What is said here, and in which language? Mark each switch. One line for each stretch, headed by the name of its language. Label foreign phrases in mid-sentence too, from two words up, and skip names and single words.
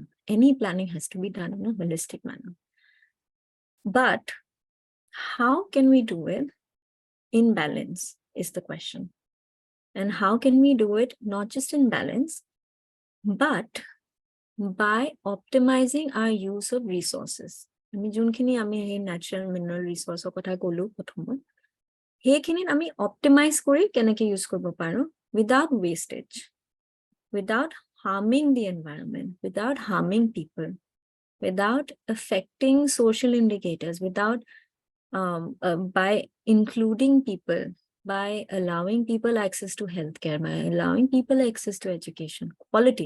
English: Any planning has to be done in a holistic manner. But how can we do it in balance is the question. And how can we do it not just in balance, but by optimizing our use of resources.
Assamese: আমি যোনখিনি আমি এই
English: natural mineral resource
Assamese: কথা ক'লো প্ৰথমত, সেইখিনি আমি
English: optimize
Assamese: কৰি কেনেকৈ
English: use
Assamese: কৰিব পাৰো
English: without wastage, without harming the environment, without harming people, without affecting social indicators, without by including people, by allowing people access to healthcare, by allowing people access to education, quality.